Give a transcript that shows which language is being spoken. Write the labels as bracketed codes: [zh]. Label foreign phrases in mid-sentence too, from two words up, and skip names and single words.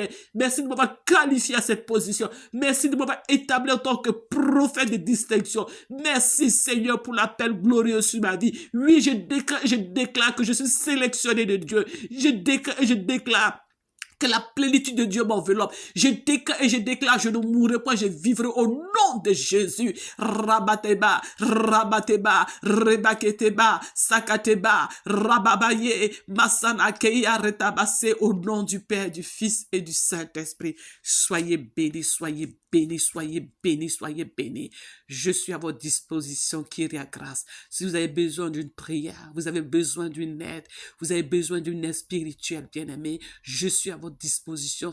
[fr] Merci de m'avoir qualifié à cette position. Merci de m'avoir établi en tant que prophète de distinction. Merci, Seigneur, pour l'appel glorieux sur ma vie. Oui, je déclare que je suis sélectionné de Dieu. Je déclare que la plénitude de Dieu m'enveloppe. Je déclare, je ne mourrai pas, je vivrai au nom de Jésus. Rabateba, rebaketeba, sakateba, rababaye, masanakeya retabase, au nom du Père, du Fils et du Saint-Esprit. Soyez bénis, soyez bénis, soyez bénis, soyez bénis. Je suis à votre disposition, Kyria grâce. Si vous avez besoin d'une prière, vous avez besoin d'une aide, vous avez besoin d'une aide spirituelle, bien-aimé, je suis à votre disposition.